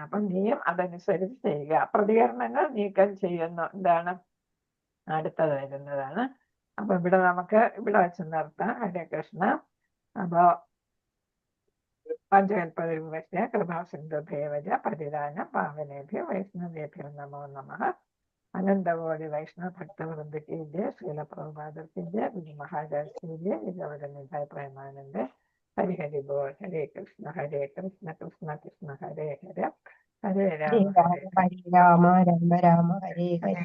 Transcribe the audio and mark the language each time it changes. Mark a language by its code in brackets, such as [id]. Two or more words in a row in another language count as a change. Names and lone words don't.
[ml] അപ്പൊ നീയും അതനുസരിച്ച് ചെയ്യുക. പ്രതികരണങ്ങൾ നീക്കം ചെയ്യുന്നു. എന്താണ് അടുത്തത് വരുന്നതാണ്. അപ്പൊ ഇവിടെ നമുക്ക് ഇവിടെ വെച്ച് നിർത്താം. [sa] ഹരേ കൃഷ്ണ. അപ്പൊ പഞ്ചകൽപതരുപക്ഷ കൃപാസിന്ധുഭേവജ പരിധാന പാവനേഭ്യോ വൈഷ്ണവേഭ്യോ നമോ നമഃ. അനന്തകോടി വൈഷ്ണവ ഭക്തവൃന്ദ കി ജയ. ശ്രീല പ്രഭുപാദർ കി ജയ. ഗുരു മഹാരാജ് കി ജയ. വിജയവരനിതായ പ്രേമാനന്ദ. ഹരി ഹരി ബോൾ. ഹരേ കൃഷ്ണ ഹരേ കൃഷ്ണ കൃഷ്ണ കൃഷ്ണ ഹരേ ഹര. ഹരേ രാമ ഹരേ ഹരേ രാമ രാമ രാമ ഹരേ ഹരേ.